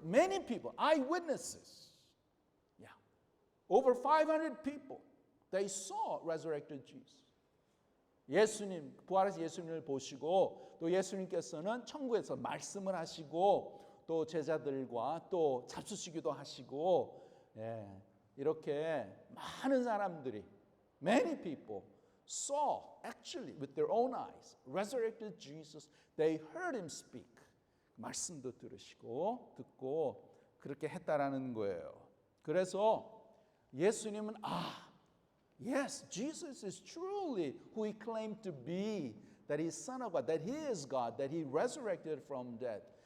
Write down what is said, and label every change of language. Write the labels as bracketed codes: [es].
[en] Many people, eyewitnesses, over 500 people, they saw resurrected Jesus. [ko] 예수님, 부활하신 예수님을 보시고 또 예수님께서는 천국에서 말씀을 하시고 또 제자들과 또 잡수시기도 하시고 이렇게 많은 사람들이 [en] many people saw actually with their own eyes resurrected Jesus. They heard him speak. [ko] 말씀도 들으시고 듣고 그렇게 했다라는 거예요. 그래서 예수님은 [en] yes, Jesus is truly who he claimed to be, that he's Son of God, that he is God, that he resurrected from death.